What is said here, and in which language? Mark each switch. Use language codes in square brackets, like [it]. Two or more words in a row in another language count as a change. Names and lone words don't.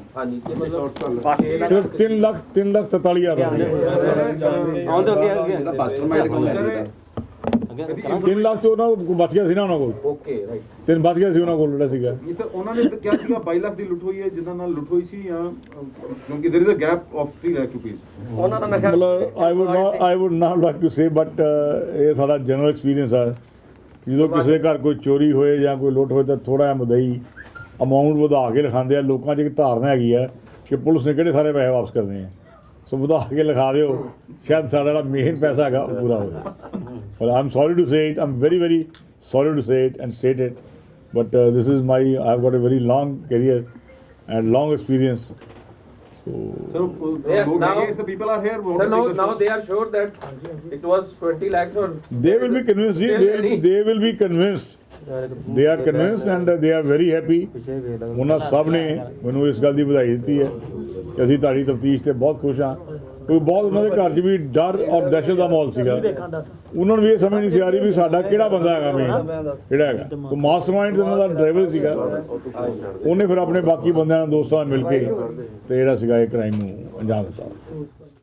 [pa] ਹਾਂਜੀ ਤੇ ਮਤਲਬ ਸਿਰਫ 3,43,000 ਆਉਂਦੇ ਅੱਗੇ ਮਾਸਟਰਮਾਈਂਡ ਕੌਣ ਹੈ? 3 ਲੱਖ ਤੋਂ ਉਹਨਾਂ ਕੋਲ ਬਚ ਗਿਆ ਸੀ ਨਾ, ਉਹਨਾਂ ਕੋਲ [en] Okay right. [pa] 3 ਬਚ ਗਿਆ ਸੀ ਉਹਨਾਂ ਕੋਲ ਜਿਹੜਾ ਸੀਗਾ। ਸਰ ਉਹਨਾਂ ਨੇ ਕਿਹਾ ਸੀਗਾ 22 ਲੱਖ ਦੀ ਲੁੱਟ ਹੋਈ ਹੈ, ਜਿਨ੍ਹਾਂ ਨਾਲ ਲੁੱਟ ਹੋਈ ਸੀ, ਜਾਂ ਕਿਉਂਕਿ [en] there is a gap of [pa] 3 ਲੱਖ ਰੁਪਏ। ਉਹਨਾਂ ਦਾ ਨਸ਼ਾ ਮਤਲਬ [en] I would not like to say, [pa] ਬਟ ਇਹ ਸਾਡਾ [en] general experience [pa] ਹੈ ਕਿ ਜਦੋਂ ਕਿਸੇ ਦੇ ਘਰ ਕੋਈ ਚੋਰੀ ਹੋਏ ਜਾਂ ਕੋਈ ਲੁੱਟ ਹੋਏ ਤਾਂ ਥੋੜਾ ਜਿਹਾ ਮਦਈ ਅਮਾਊਂਟ ਵਧਾ ਕੇ ਲਿਖਾਉਂਦੇ ਆ। ਲੋਕਾਂ 'ਚ ਇੱਕ ਧਾਰਨਾ ਹੈਗੀ ਆ ਕਿ ਪੁਲਿਸ ਨੇ ਕਿਹੜੇ ਸਾਰੇ ਪੈਸੇ ਵਾਪਸ ਕਰਨੇ ਆ, ਸੋ ਵਧਾ ਕੇ ਲਿਖਾ ਦਿਓ, ਸ਼ਾਇਦ ਸਾਡਾ ਜਿਹੜਾ ਮੇਨ ਪੈਸਾ ਹੈਗਾ ਉਹ ਪੂਰਾ ਹੋ ਜਾਏ। [en] Well, I'm sorry to say it. I'm very, very sorry to say it and state it. But this is I've got a very long career and long experience. So, [pa] ਸਰ [en] Yeah, [pa] ਲੋਕ [en] now- ਹੈਗੇ, the people are here. Sir, now they are sure that it was 20 lakhs or they will be convinced. They will be convinced. They are convinced and they are very happy. [pa] ਉਹਨਾਂ ਸਭ ਨੇ ਮੈਨੂੰ ਇਸ ਗੱਲ ਦੀ ਵਧਾਈ ਦਿੱਤੀ ਹੈ ਕਿ ਅਸੀਂ ਤੁਹਾਡੀ ਤਫਤੀਸ਼ ਤੇ ਬਹੁਤ ਖੁਸ਼ ਹਾਂ। ਕੋਈ ਬਹੁਤ ਉਹਨਾਂ ਦੇ ਘਰ 'ਚ ਵੀ ਡਰ ਔਰ ਦਹਿਸ਼ਤ ਦਾ ਮਾਹੌਲ ਸੀਗਾ। ਉਹਨਾਂ ਨੂੰ ਵੀ ਇਹ ਸਮਝ ਨਹੀਂ ਸੀ ਆ ਰਹੀ ਵੀ ਸਾਡਾ ਕਿਹੜਾ ਬੰਦਾ ਹੈਗਾ ਮੇਨ ਜਿਹੜਾ ਹੈਗਾ। ਕੋਈ ਮਾਸਟਰਮਾਈਂਡ ਉਹਨਾਂ ਦਾ ਡਰਾਈਵਰ ਸੀਗਾ, ਉਹਨੇ ਫਿਰ ਆਪਣੇ ਬਾਕੀ ਬੰਦਿਆਂ ਨਾਲ ਦੋਸਤਾਂ ਨਾਲ ਮਿਲ ਕੇ ਤੇ ਜਿਹੜਾ ਸੀਗਾ ਇਹ ਕ੍ਰਾਈਮ ਨੂੰ ਅੰਜਾਮ ਦਿੱਤਾ।